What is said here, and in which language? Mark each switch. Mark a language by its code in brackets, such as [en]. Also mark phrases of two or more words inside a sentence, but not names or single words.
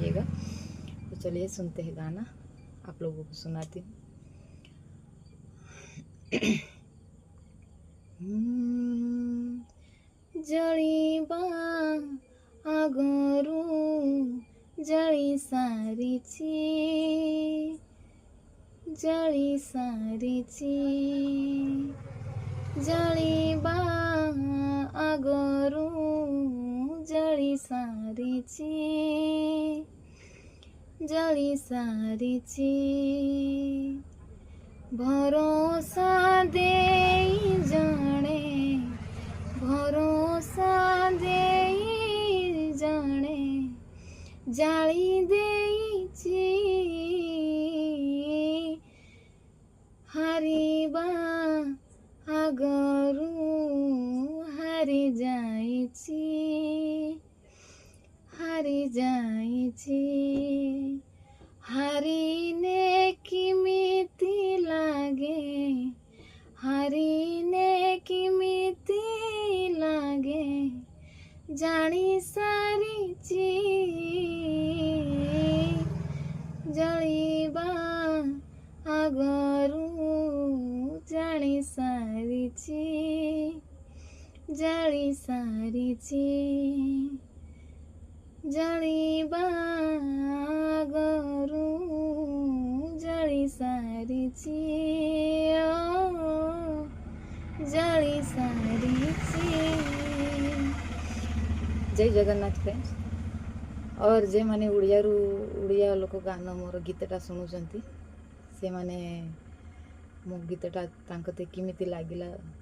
[hi] लगेगा। तो चलिए सुनते हैं गाना, आप लोगों को सुनाती हूँ। [or] ଜଳିବା ଆଗରୁ ଜଳି ସାରିଛି, ଜଳି ସାରିଛି, ଜଳିବା ଆଗରୁ ଜଳି ସାରିଛି, ଜଳି ସାରିଛି। ଭରସା ଦେଇ ଜଣେ, ଭରସା ଦେଇ ଜଣେ ଜାଳି ଦେଇଛି, ହାରିବା ଆଗରୁ ହାରି ଯାଇଛି, ହାରି ଯାଇଛି। ହାରିନେ କେମିତି ଲାଗେ, ହାରିନେ କେମିତି ଲାଗେ ଜାଣି ସାରିଛି, ଜଳିବା ଆଗରୁ ଜାଣି ସାରିଛି, ଜଳି ସାରିଛି, ଜଳିବା ଆଗରୁ ଜଳି ସାରିଛି, ଓ ଜଳି ସାରିଛି। ଜୟ ଜଗନ୍ନାଥ ଫ୍ରେଣ୍ଡସ୍। और ଯେ ମାନେ ଓଡ଼ିଆ ଲୋକ ଗାନ ମୋର ଗୀତଟା ଶୁଣୁଛନ୍ତି ସେ ମାନେ ମୋ ଗୀତଟା ତାଙ୍କୁ କେମିତି ଲାଗିଲା କହିବେ।